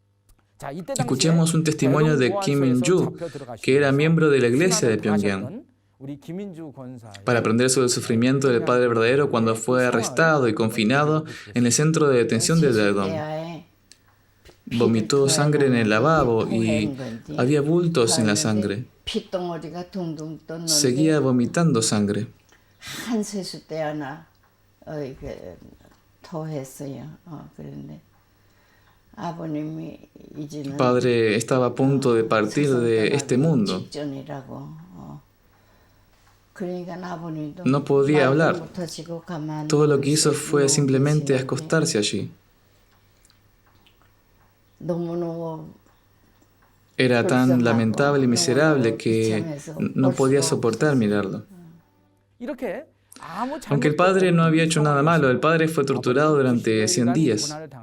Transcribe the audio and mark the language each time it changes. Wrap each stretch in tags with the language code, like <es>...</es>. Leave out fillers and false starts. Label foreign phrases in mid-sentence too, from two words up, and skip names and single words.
<es>Escuchemos un testimonio de Kim In-ju, que era miembro de la iglesia de Pyongyang. para aprender sobre el sufrimiento del Padre verdadero cuando fue arrestado y confinado en el centro de detención de Daedong.</es> <ko>지지대야에</ko> <es>Vomitó sangre en el lavabo y había bultos en la sangre.</es> <ko>핏덩어리가 둥둥 떴는데</ko> <es>Seguía vomitando sangre.</es> <ko>한 세숫대 하나 토했어요. 그런데 아버님이 이제는</ko> <es>El Padre estaba a punto de partir de este mundo.</es> <ko>직전이라고. 그러니까 아버님도</ko> <es>No podía hablar.</es> <ko>말도 못하시고 가만히</ko> <es>Todo lo que hizo fue simplemente</es> <ko>계시는데</ko> <es>acostarse allí.</es> <ko>너무너무</ko> <es>Era tan lamentable y miserable que no podía soportar mirarlo. Aunque el padre no había hecho nada malo, el padre fue torturado durante 100 días.</es>